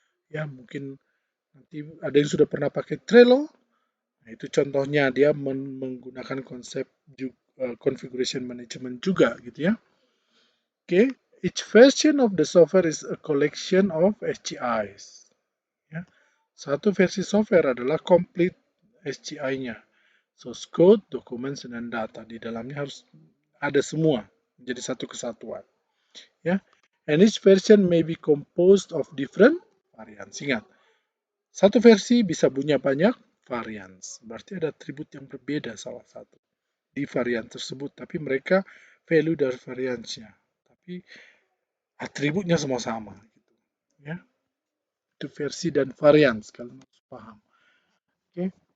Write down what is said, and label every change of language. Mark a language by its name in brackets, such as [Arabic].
[Indonesian] Ya, mungkin nanti ada yang sudah pernah pakai Trello. Nah, itu contohnya dia menggunakan konsep configuration management juga gitu ya. [English] Okay, each version of the software is a collection of SCIs. [Indonesian] Ya. Satu versi software adalah complete SCI-nya. Source code, documents, dan data. Di dalamnya harus ada semua menjadi satu kesatuan. Ya. [English] And each version may be composed of different variants. [Indonesian] Ingat, satu versi bisa punya banyak variants. Berarti ada atribut yang berbeda salah satu di varian tersebut, tapi mereka value dari variansnya. Tapi atributnya semua sama. Ya. Itu versi dan varians, kalian harus paham. Okay.